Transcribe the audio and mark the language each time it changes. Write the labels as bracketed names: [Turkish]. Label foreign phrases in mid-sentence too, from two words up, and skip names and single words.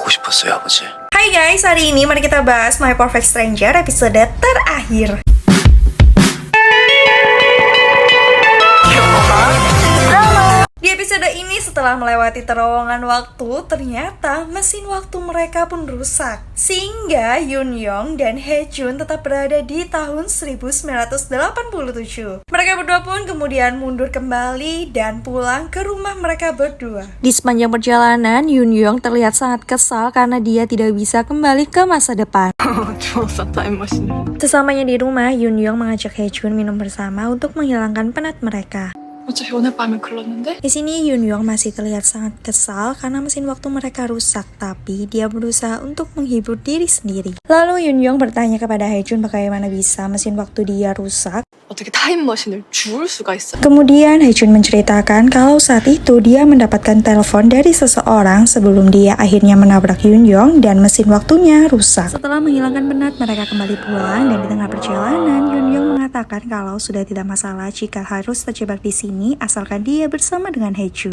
[Korean] 싶었어요, 아버지. [Indonesian] Hai guys, hari ini mari kita bahas My Perfect Stranger episode terakhir. Di episode ini setelah melewati terowongan waktu, ternyata mesin waktu mereka pun rusak. Sehingga Yoon Young dan Hye Jun tetap berada di tahun 1987. Mereka berdua pun kemudian mundur kembali dan pulang ke rumah mereka berdua. Di sepanjang perjalanan, Yoon Young terlihat sangat kesal karena dia tidak bisa kembali ke masa depan. Sesamanya di rumah, Yoon Young mengajak Hye Jun minum bersama untuk menghilangkan penat mereka. [Korean] 어차피 오늘 밤에 글렀는데? [Indonesian] Di sini Yoon Young masih terlihat sangat kesal karena mesin waktu mereka rusak, tapi dia berusaha untuk menghibur diri sendiri. Lalu Yoon Young bertanya kepada Hye Jun bagaimana bisa mesin waktu dia rusak. [Korean] 어떻게 타임머신을 주울 수가 있어? [Indonesian] Kemudian Hye Jun menceritakan kalau saat itu dia mendapatkan telepon dari seseorang sebelum dia akhirnya menabrak Yoon Young dan mesin waktunya rusak. Setelah menghilangkan penat, mereka kembali pulang dan di tengah perjalanan Yoon Young mengatakan kalau sudah tidak masalah jika harus terjebak di sini asalkan dia bersama dengan Hye Jun.